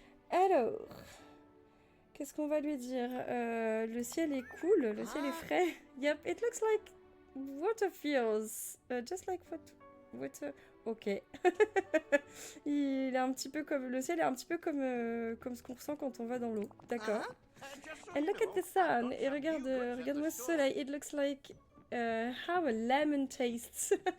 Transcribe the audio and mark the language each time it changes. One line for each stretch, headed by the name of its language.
French: Alors, qu'est-ce qu'on va lui dire? Le ciel est cool, le ciel est frais.
English: Yep, it looks like water feels, just like water. Ok.
French: Il est un petit peu comme le ciel est un petit peu comme ce qu'on ressent quand on va dans l'eau. D'accord.
English: And look at the sun.
French: Et regarde-moi ce soleil.
English: It looks like how a lemon tastes.